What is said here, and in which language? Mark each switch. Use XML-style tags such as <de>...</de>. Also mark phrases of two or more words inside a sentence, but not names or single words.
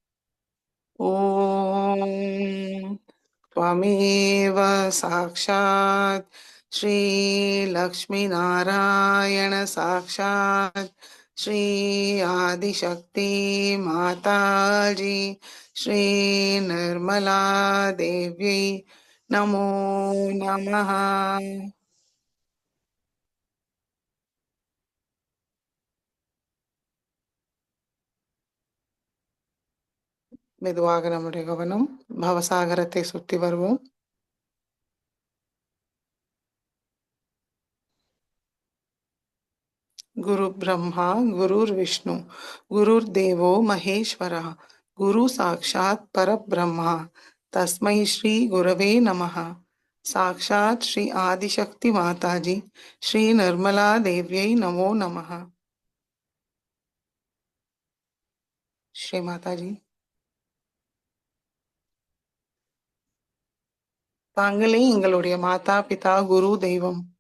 <sa>ஓம் त्वमेव साक्षात् श्रीलक्ष्मीनारायण साक्षात् श्री आदिशक्ति माताजी श्री निर्मला देव्यै नमो नमः.</sa> <ta>மெதுவாக நம்முடைய கவனம் பவசாகரத்தை சுற்றி வருவோம்.</ta> <sa>गुरु ब्रह्मा गुरुर् विष्णु गुरुर् देवो महेश्वरः गुरु साक्षात् परब्रह्मा तस्मै श्री गुरवे नमः. साक्षात् श्री आदिशक्ति माताजी श्री निर्मला देव्यै नमो नमः.</sa> <ta>ஸ்ரீ மாதாஜி, தாங்களே எங்களுடைய மாதா பிதா குரு தெய்வம்.</ta>